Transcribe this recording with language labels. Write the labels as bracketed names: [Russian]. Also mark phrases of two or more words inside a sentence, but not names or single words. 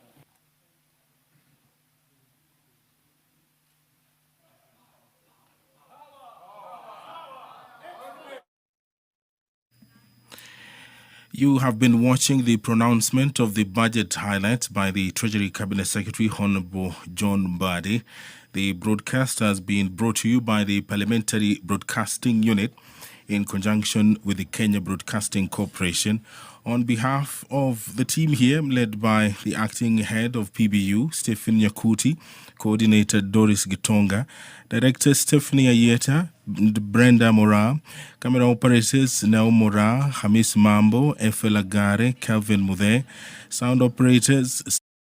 [English] You have been watching the pronouncement of the budget highlights by the Treasury Cabinet Secretary, Honorable John Mbadi. The broadcast has been brought to you by the Parliamentary Broadcasting Unit in conjunction with the Kenya Broadcasting Corporation. On behalf of the team here, led by the acting head of PBU, Stephen Nyakuti, coordinator Doris Gitonga, director Stephanie Ayeta, Brenda Mora, camera operators Nao Mora, Hamis Mambo, Efe Lagare, Calvin Muthe, sound operators